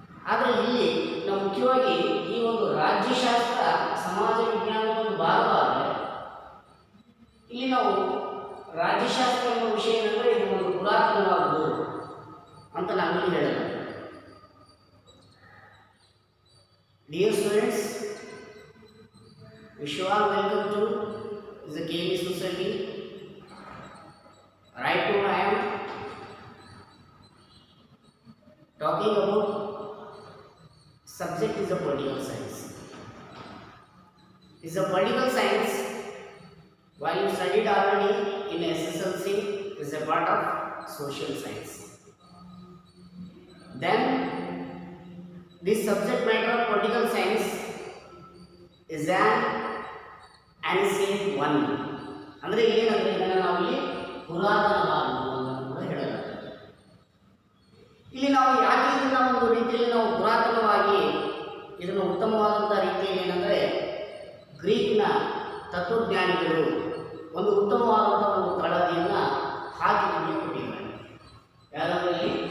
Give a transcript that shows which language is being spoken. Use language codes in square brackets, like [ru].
[kn] ಆದರೆ ಇಲ್ಲಿ ನಾವು ಮುಖ್ಯವಾಗಿ ಈ ಒಂದು ರಾಜ್ಯಶಾಸ್ತ್ರ ಸಮಾಜ ವಿಜ್ಞಾನದ ಒಂದು ಭಾಗವಾದರೆ, ಇಲ್ಲಿ ನಾವು ರಾಜ್ಯಶಾಸ್ತ್ರ ಎಂಬ ವಿಷಯ ಏನಂದರೆ ಇದು ಒಂದು ಪುರಾತನವಾದುದು ಅಂತ ನಾವಿಲ್ಲಿ ಹೇಳೋಣ. [en] Dear students, wish you all welcome to the KLE Society. Right now I am talking about subject is a political science. Is a political science while you studied already in SSLC is a part of social science. Then this subject matter of political science is an ancient one. [kn] ಅಂದರೆ ಏನಂದರೆ ಇದನ್ನು ನಾವಿಲ್ಲಿ ಪುರಾತನವಾದದ್ದು ಅಂತ ಕೂಡ ಹೇಳಲಾಗ್ತದೆ. ಇಲ್ಲಿ ನಾವು ಯಾಕೆ ಇದನ್ನು ಒಂದು ರೀತಿಯಲ್ಲಿ ನಾವು ಪುರಾತನವಾಗಿ ಇದನ್ನು ಉತ್ತಮವಾದಂಥ ರೀತಿಯಲ್ಲಿ ಏನಂದರೆ ಗ್ರೀಕ್ನ ತತ್ವಜ್ಞಾನಿಗಳು ಒಂದು ಉತ್ತಮವಾದಂಥ ಒಂದು ತಳದಿಯನ್ನು ಹಾಕಿ ನಮಗೆ ಕೊಟ್ಟಿದ್ದಾರೆ. ಯಾರಲ್ಲಿ?